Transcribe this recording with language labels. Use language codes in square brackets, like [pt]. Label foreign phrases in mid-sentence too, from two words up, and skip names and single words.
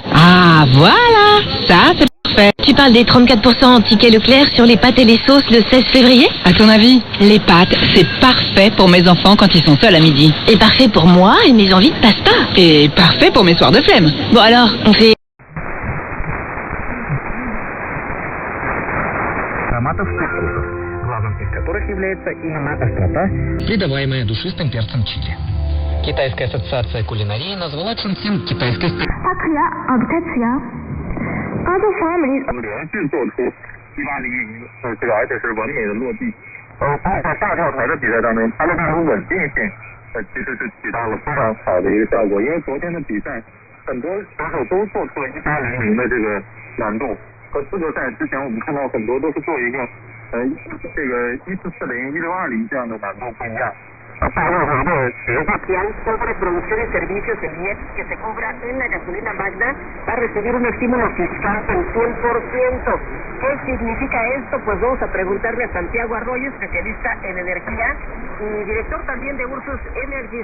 [fr] Ah, voilà, ça c'est parfait. Tu parles des 34% en ticket Leclerc sur les pâtes et les sauces le 16 février? À ton avis, les pâtes, c'est parfait pour mes enfants quand ils sont seuls à midi. Et parfait pour moi et mes envies de pasta. Et parfait pour mes soirs de flemme. Bon alors, on fait... [ru] главным из которых является именно острота, придаваемая душистым перцем чили. Китайская ассоциация кулинарии назвала чунцин китайской... [zh] 连续做出18-0赢，这个而且是完美的落地。在大跳台的比赛当中，它的这种稳定性，其实是起到了非常好的一个效果。因为昨天的比赛，很多选手都做出了18-0的这个难度，和资格赛之前我们看到很多都是做一个这个1440、1620这样的难度不一样。 [es] Espacial sobre producción y servicios, el IEP, que se cobra en la gasolina magna, va a recibir un estímulo fiscal del 100%. ¿Qué significa esto? Pues vamos a preguntarle a Santiago Arroyo, especialista en energía y director también de Ursus Energy.